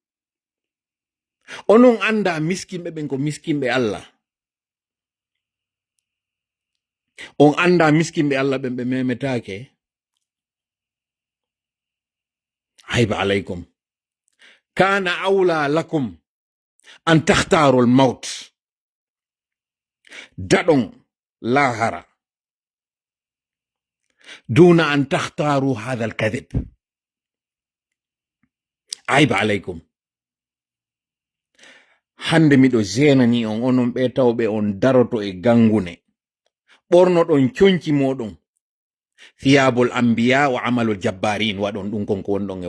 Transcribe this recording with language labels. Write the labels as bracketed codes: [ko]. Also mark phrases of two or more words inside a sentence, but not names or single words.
[ff] onon anda miskinɓe ɓen ko miskinɓe Allah on anda miskinɓe Allah ɓen ɓe memetake [ar] عيب عليكم كان أولى لكم أن تختاروا الموت daɗon lahara دون أن تختاروا هذا الكذب عيب عليكم [ff] hande miɗo zenani on onon ɓe tawɓe on daroto e gangune ɓornoɗon conci moɗon [ar] ثياب الأنبياء وعمل الجبارين [ff] waɗon ɗum konko wonɗon e